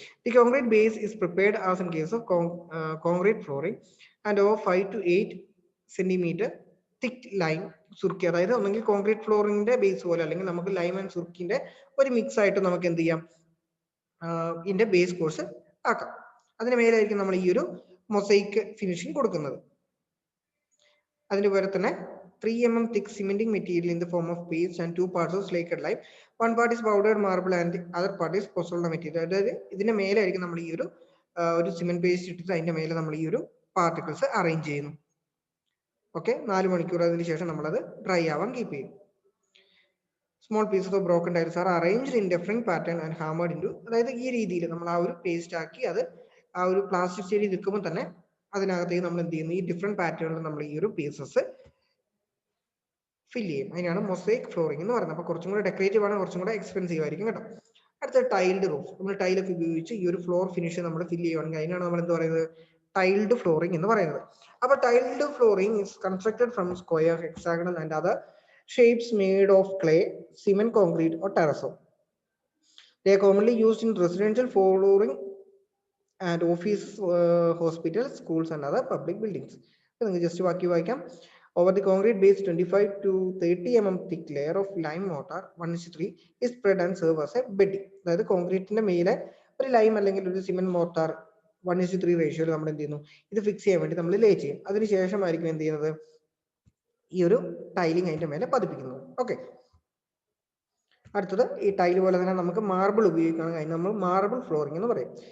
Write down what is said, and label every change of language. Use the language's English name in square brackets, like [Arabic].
[English] The concrete base is prepared as in case of concrete flooring and of 5 to 8 centimetre thick lime surkhi. [Malayalam] അതായത് ഒന്നെങ്കിൽ concrete ഫ്ലോറിംഗിന്റെ base പോലെ അല്ലെങ്കിൽ നമുക്ക് lime and സുർക്കിന്റെ ഒരു mix ആയിട്ട് നമുക്ക് എന്ത് ചെയ്യാം, ഇതിന്റെ ബേസ് കോഴ്സ് ആക്കാം. അതിന് മേലായിരിക്കും നമ്മൾ ഈ ഒരു മൊസൈക്ക് ഫിനിഷിംഗ് കൊടുക്കുന്നത്. അതിന്റെ പോലെ തന്നെ [English] 3 mm thick cementing material in the form of paste and 2 parts of slaked lime. One part is powdered marble and the other part is pozzola material. [Malayalam] അതായത് ഇതിന്റെ മേലായിരിക്കും നമ്മൾ ഈ ഒരു സിമെന്റ് പേസ്റ്റ് ഇട്ടിട്ട് അതിന്റെ മേലെ നമ്മൾ ഈ ഒരു പാർട്ടിക്കിൾസ് അറേഞ്ച് ചെയ്യുന്നു. ഓക്കെ, 4 മണിക്കൂർ അതിന് ശേഷം നമ്മളത് ഡ്രൈ ആവാൻ കീപ്പ് ചെയ്യും. [English] Small pieces of broken tiles are arranged in different pattern and hammered into. [Malayalam] അതായത് ഈ രീതിയിൽ നമ്മൾ ആ ഒരു പേസ്റ്റ് ആക്കി അത് ആ ഒരു പ്ലാസ്റ്റിക് സ്റ്റേജിൽ നിൽക്കുമ്പോൾ തന്നെ അതിനകത്തേക്ക് നമ്മൾ എന്ത് ചെയ്യുന്നു, ഈ ഡിഫറെന്റ് പാറ്റേണിൽ നമ്മൾ ഈ ഒരു പീസസ് ഫിൽ ചെയ്യും. അതിനാണ് മൊസൈക്ക് ഫ്ലോറിംഗ് എന്ന് പറയുന്നത്. അപ്പോൾ കുറച്ചും കൂടെ ഡെക്കറേറ്റീവ് ആണ്, കുറച്ചും കൂടെ എക്സ്പെൻസീവ് ആയിരിക്കും കേട്ടോ. അടുത്ത ടൈൽഡ് റൂഫ്. നമ്മൾ ടൈലൊക്കെ ഉപയോഗിച്ച് ഈ ഒരു ഫ്ലോർ ഫിനിഷ് നമ്മൾ ഫിൽ ചെയ്യുവാണെങ്കിൽ അതിനാണ് നമ്മൾ എന്ത് പറയുന്നത്, ടൈൽഡ് ഫ്ലോറിംഗ് എന്ന് പറയുന്നത്. [English] അപ്പോൾ tiled flooring is constructed from square, hexagonal and other shapes made of clay, cement, concrete or terrazzo. They are commonly used in residential flooring and office, hospitals, schools and other public buildings. [Malayalam] Just ബാക്കി വായിക്കാം. [English] Over the concrete base, 25 to 30 mm thick layer of lime mortar 1:3 is spread and serve as a bedding. [Malayalam] അതായത് കോൺക്രീറ്റിന്റെ മേലെ ഒരു lime അല്ലെങ്കിൽ ഒരു cement mortar 1:3 റേഷ്യോയിൽ നമ്മൾ എന്ത് ചെയ്യുന്നു, ഇത് ഫിക്സ് ചെയ്യാൻ വേണ്ടി നമ്മൾ ലേ ചെയ്യും. അതിനുശേഷമായിരിക്കും എന്ത് ചെയ്യുന്നത്, ഈ ഒരു ടൈലിംഗ് അതിന്റെ മേലെ പതിപ്പിക്കുന്നത്. ഓക്കെ, അടുത്തത് ഈ ടൈൽ പോലെ തന്നെ നമുക്ക് മാർബിൾ ഉപയോഗിക്കുകയാണെങ്കിൽ അതിന് നമ്മൾ മാർബിൾ ഫ്ലോറിംഗ് എന്ന് പറയും.